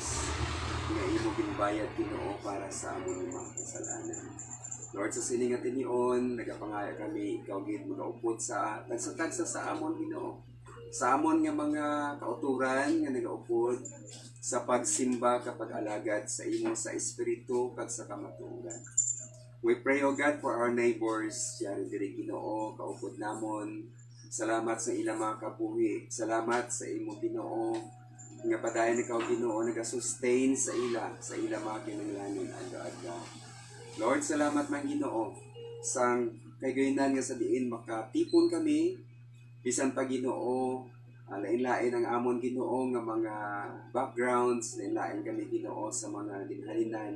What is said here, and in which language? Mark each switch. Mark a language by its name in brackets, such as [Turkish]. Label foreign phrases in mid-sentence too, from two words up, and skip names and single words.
[Hiligaynon] Nga imo ginbayad Ginoo para sa amon mga kasalanan. Lord, sa siningat inion, nagapangaya kami, ikaw gid magaupod sa nagsatagsa sa amon Ginoo. Sa amon nga mga kauturan nga nagaupod sa pagsimba kapag alagad sa imo sa espiritu kag sa kamatuoran. [English] We pray, O God, for our neighbors, [Hiligaynon] yari diri Ginoo, kaupod namon. Salamat sa ilang mga kabuhi. Salamat sa imo Ginoo. Nga padayon ikaw Ginoo nagasustain sa ilang mga kinahanglanon adlaw-adlaw. Lord, salamat man Ginoo sang kaygayonan nga sa diin makatipon kami bisan pa Ginoo lain-lain ang amon Ginoo nga mga backgrounds, lain-lain kami Ginoo sa mga dinhalinan.